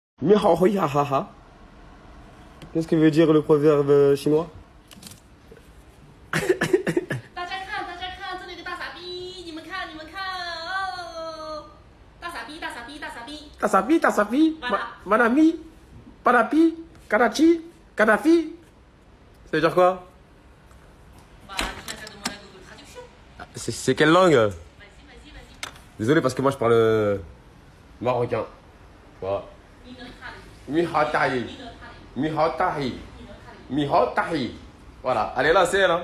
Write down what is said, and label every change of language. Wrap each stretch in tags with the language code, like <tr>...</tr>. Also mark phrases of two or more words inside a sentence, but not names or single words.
<fr>Miaoyahaha. Qu'est-ce que veut dire le proverbe chinois?</fr> <zh>大家看，大家看，这里的大傻逼，你们看，你们看，哦，大傻逼，大傻逼，大傻逼。 Tasapi, tasapi, manami, panapi, karachi, kadafi.</zh> <fr>Ça veut dire quoi? Bah, tu n'as qu'à demander à Google Traduction. C'est quelle langue? Vas-y, vas-y, vas-y. Désolé parce que moi je parle marocain. Voilà. Mihatahi. Mihatahi. Mihatahi. Voilà. Elle est là, c'est elle. Hein.</fr>